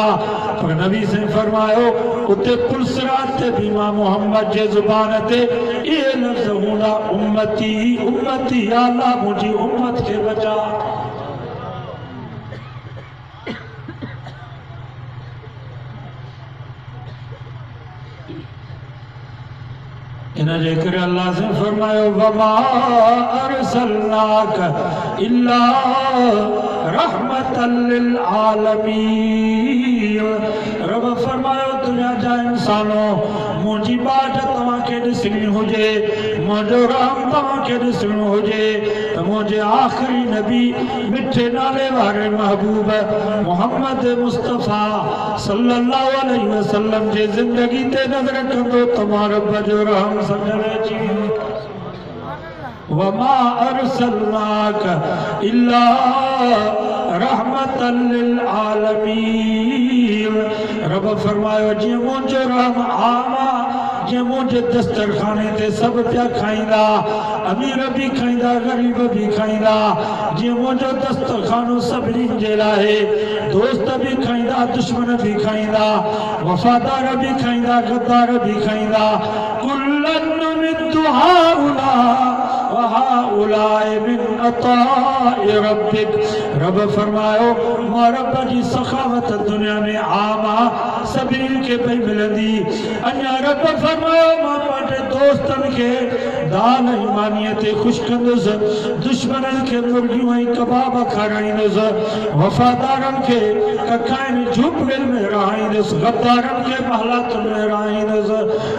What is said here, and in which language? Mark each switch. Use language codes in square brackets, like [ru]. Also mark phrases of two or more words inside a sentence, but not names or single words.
[sd] पर नबी से फरमायो उते पुलसरात ते भी मां मोहम्मद जे ज़ुबान ते इहे लफ़्ज़ हूंदा, [ar] أمتي أمتي [sd] या अल्लाह मुंहिंजी उम्मत खे बचा। इन्हें जेकर अल्लाह से फरमायो [ar] وما أرسلناك إلا رحمة للعالمين. [sd] रब फरमायो दुनिया जा इंसानों मुंहिंजी बाट तव्हांखे ॾिसणी हुजे, मुंहिंजो रहम तव्हांखे ॾिसणो हुजे त मुंहिंजे आख़िरी नबी मिठे नाले वारे महबूब मोहम्मद मुस्तफ़ा [ar] صلى الله عليه وسلم [sd] जे ज़िंदगी ते नज़र कंदो त मां रब जो रहम समझ अची। [ar] وما أرسلناك إلا رحمة للعالمين. [sd] रब फरमायो जीअं मुंहिंजो रहम आमा, जीअं मुंहिंजे दस्तरखाने ते सभु पिया खाईंदा, अमीर भी खाईंदा, गरीब भी खाईंदा, जीअं मुंहिंजो दस्तरखानो सभिनीनि जे लाइ, दोस्त भी खाईंदा, दुश्मन भी खाईंदा, वफ़ादार भी खाईंदा, गद्दार भी खाईंदा। [ar] كلا نمد هؤلاء وهؤلاء من عطاء ربك. [sd] रब फरमायो मां रब जी सखावत दुनिया में आमा सभिनीनि खे पई मिलंदी। अञा रब फरमायो मां पंहिंजे दोस्तनि खे दाल ऐं मानीअ ते ख़ुशि कंदुसि, दुश्मननि खे मुर्गियूं ऐं कबाब खाराईंदुसि, वफ़ादारनि खे कखाइनि झूपड़ियुनि में रहाईंदुसि, गद्दारनि खे महलातुनि में रहाईंदुसि।